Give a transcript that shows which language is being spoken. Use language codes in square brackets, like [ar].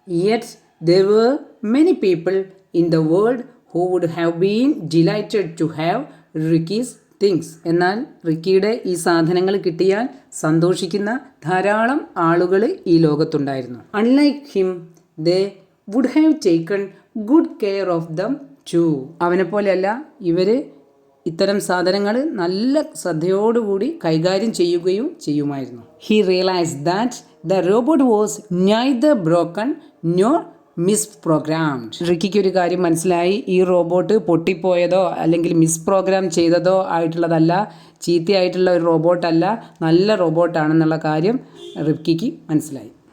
[en] Yet there were many people in the world who would have been delighted to have Ricky's things. [ml] എന്നാൽ റിക്കിയുടെ ഈ സാധനങ്ങൾ കിട്ടിയാൽ സന്തോഷിക്കുന്ന ധാരാളം ആളുകൾ ഈ ലോകത്തുണ്ടായിരുന്നു. [en] Unlike him, they would have taken good care of them too. [ml] അവനെപ്പോലെയല്ല, ഇവർ ഇത്തരം സാധനങ്ങൾ നല്ല ശ്രദ്ധയോടുകൂടി കൈകാര്യം ചെയ്യുകയും ചെയ്യുമായിരുന്നു. [en] He realised that the robot was neither broken nor misprogrammed. [ml] റിക്കിക്ക് ഒരു കാര്യം മനസ്സിലായി, ഈ റോബോട്ട് പൊട്ടിപ്പോയതോ അല്ലെങ്കിൽ മിസ്പ്രോഗ്രാം ചെയ്തതോ ആയിട്ടുള്ളതല്ല, ചീത്തയായിട്ടുള്ള ഒരു റോബോട്ടല്ല, നല്ല റോബോട്ടാണെന്നുള്ള കാര്യം റിക്കിക്ക് മനസ്സിലായി.